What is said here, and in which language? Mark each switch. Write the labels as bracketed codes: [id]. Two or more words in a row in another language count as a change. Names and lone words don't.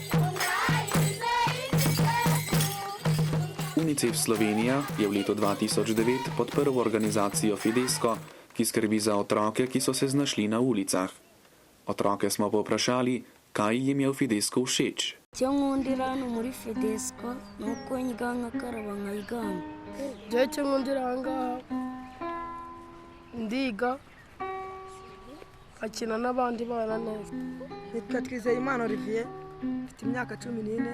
[sl] UNICEF Slovenija je v letu 2009 podprl organizacijo Fidesco, ki skrbi za otroke, ki so se znašli na ulicah. Otroke smo povprašali, kaj jim je v Fidesco všeč. [rw] Icyo nkundira hano muri Fidesco ni uko nyiga nkakaraba nkayigana. Icyo nkundira aha ngaha ndiga akina n'abandi bana neza. Nitwa Twizeyimana Olivier, mfite imyaka 14.